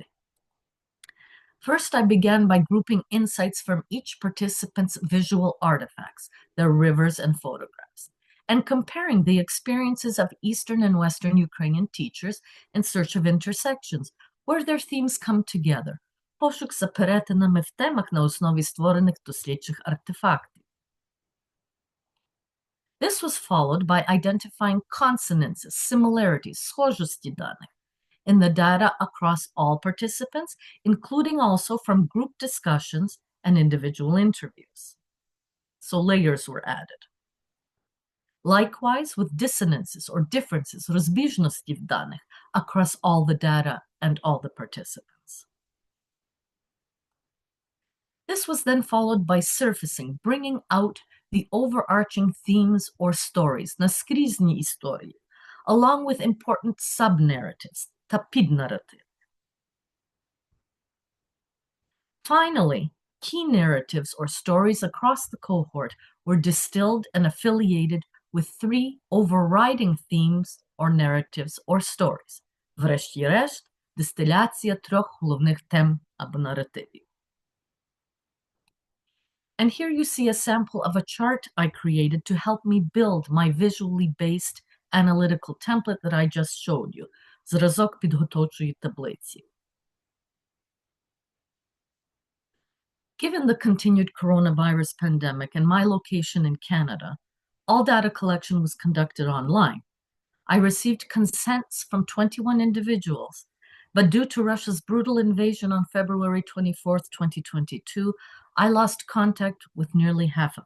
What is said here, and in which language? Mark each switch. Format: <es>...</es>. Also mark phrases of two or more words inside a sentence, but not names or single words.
<en>First, I began by grouping insights from each participant's visual artifacts, their rivers and photographs, and comparing the experiences of Eastern and Western Ukrainian teachers in search of intersections, where their themes come together,</en> <uk>пошук за перетинами в темах на основі створених дослідчих артефактів.</uk> <en>This was followed by identifying consonances, similarities,</en> <uk>схожості даних</uk> <en>in the data across all participants, including also from group discussions and individual interviews. So layers were added. Likewise, with dissonances or differences,</en> <uk>розбіжності в даних</uk> <en>across all the data and all the participants. This was then followed by surfacing, bringing out the overarching themes or stories,</en> <uk>наскрізні історії,</uk> <en>along with important sub-narratives,</en> <uk>та піднаратив.</uk> <en>Finally, key narratives or stories across the cohort were distilled and affiliated with 3 overriding themes or narratives or stories.</en> <uk>Врешті-решт, дистиляція 3 головних тем або наративів.</uk> <en>And here you see a sample of a chart I created to help me build my visually based analytical template that I just showed you.</en> <uk>Зразок підготовчої таблиці.</uk> <en>Given the continued coronavirus pandemic and my location in Canada, all data collection was conducted online. I received consents from 21 individuals, but due to Russia's brutal invasion on February 24th, 2022, I lost contact with nearly half of them.</en>